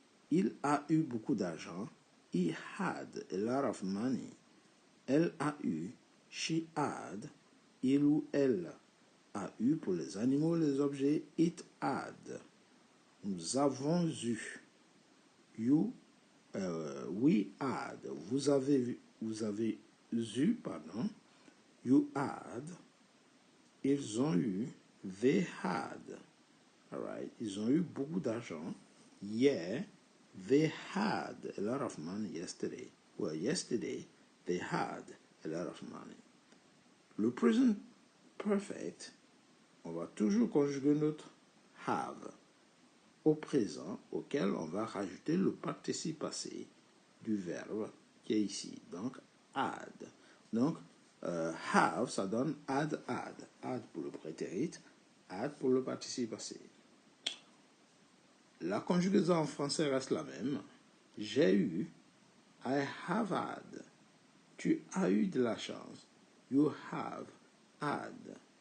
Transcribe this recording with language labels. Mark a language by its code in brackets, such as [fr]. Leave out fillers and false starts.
[fr] Il a eu beaucoup d'argent, [en] he had a lot of money. [fr] Elle a eu, [en] she had. [fr] Il ou elle a eu pour les animaux et les objets, [en] it had. [fr] Nous avons eu, [en] we had. [fr] Vous avez eu, pardon. [en] You had. [fr] Ils ont eu, [en] they had. Alright, [fr] ils ont eu beaucoup d'argent. [en] Yeah, they had a lot of money yesterday. Well, yesterday, they had a lot of money. [fr] Le present perfect, on va toujours conjuguer notre have au présent, auquel on va rajouter le participe passé du verbe qui est ici. Donc, had. Donc, have, ça donne had. Had pour le prétérit, had pour le participe passé. La conjugaison en français reste la même. J'ai eu, [en] I have had. [fr] Tu as eu de la chance, [en] you have had.